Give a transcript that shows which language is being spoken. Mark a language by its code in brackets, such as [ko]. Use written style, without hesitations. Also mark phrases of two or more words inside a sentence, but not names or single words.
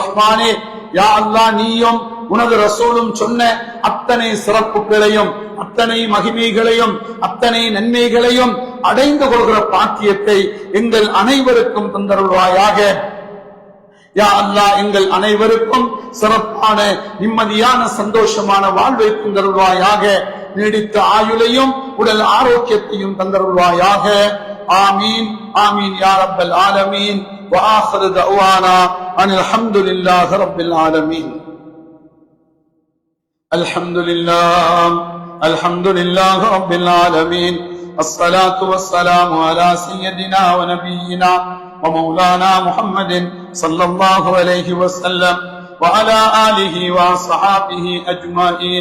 [ar] يا الله, [ta] நீயும் உனது ரசூலும் சொன்ன அத்தனை சிறப்புகளையும் அத்தனை மகிமைகளையும் அத்தனை நன்மைகளையும் அடைந்து கொள்கிற பாக்கியத்தை எங்கள் அனைவருக்கும் தந்தருள்வாயாக. [ar] يا الله, [ta] எங்கள் அனைவருக்கும் சிறப்பான நிம்மதியான சந்தோஷமான வாழ்வை தந்தருள்வாயாக. நீடித்த ஆயுளையும் உடல் ஆரோக்கியத்தையும் தந்தருள்வாயாக. [ar] آمين آمين يا رب العالمين. وآخر دعوانا أن الحمد لله رب العالمين. الحمد لله رب العالمين. الصلاة والسلام على سيدنا ونبينا ومولانا محمد صلى الله عليه وسلم وعلى آله وصحابه أجمعين.